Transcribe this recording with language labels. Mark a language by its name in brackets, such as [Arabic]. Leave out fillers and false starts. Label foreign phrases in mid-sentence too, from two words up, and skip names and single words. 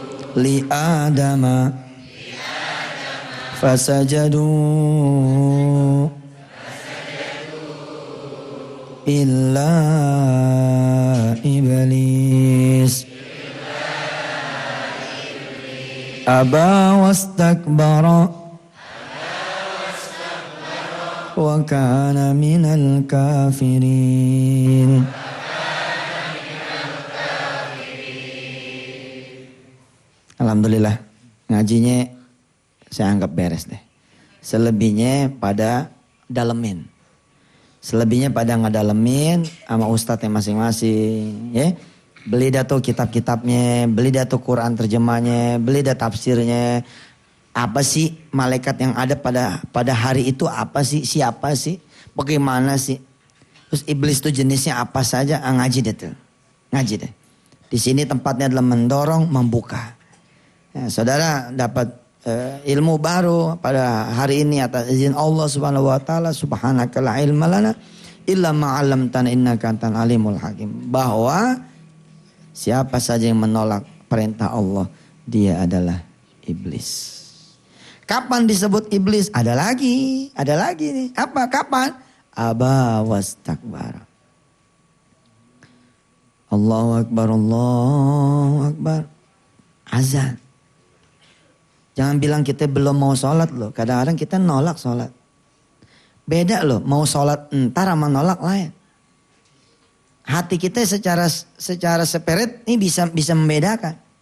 [Arabic] لآدم فسجدوا إلا إبليس أبى واستكبر وكان من الكافرين. [Indonesian] Alhamdulillah ngajinya saya anggap beres deh. Selebihnya pada dalemin. Selebihnya pada ngedalemin sama ustadznya masing-masing. Ya. Beli dah tuh kitab-kitabnya, beli dah tuh Quran terjemahnya, beli dah tafsirnya. Apa sih malaikat yang ada pada hari itu, apa sih, siapa sih, bagaimana sih. Terus iblis tuh jenisnya apa saja, ngaji deh tuh. Ngaji deh. Di sini tempatnya adalah mendorong, membuka. Ya, saudara dapat ilmu baru pada hari ini atas izin Allah [Arabic] سبحانه وتعالى. سبحانك لا علم لنا إلا ما علمتنا إنك أنت العليم الحكيم. [Indonesian] Bahwa siapa saja yang menolak perintah Allah, dia adalah iblis. Kapan disebut iblis? Ada lagi nih. Apa? Kapan? [Arabic] أبى واستكبر. الله أكبر، الله أكبر. [Indonesian] Azan. Jangan bilang kita belum mau sholat loh. Kadang-kadang kita nolak sholat. Beda loh, mau sholat entar sama nolak lain. Hati kita secara spirit ini bisa membedakan.